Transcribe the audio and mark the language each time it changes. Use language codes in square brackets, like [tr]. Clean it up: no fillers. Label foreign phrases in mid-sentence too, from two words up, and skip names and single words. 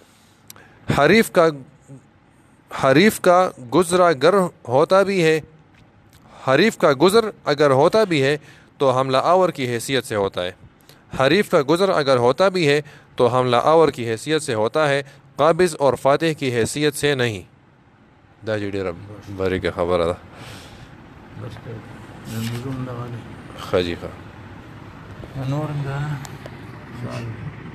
[ur] حریف کا گزر اگر ہوتا بھی ہے تو حملہ آور کی حیثیت سے ہوتا ہے۔ حریف کا گزر اگر ہوتا بھی ہے تو حملہ آور کی حیثیت سے ہوتا ہے، قابض اور فاتح کی حیثیت سے نہیں۔ [ps] دا جی ډیره باریکه خبره ده. ښه جي ښه. نور دا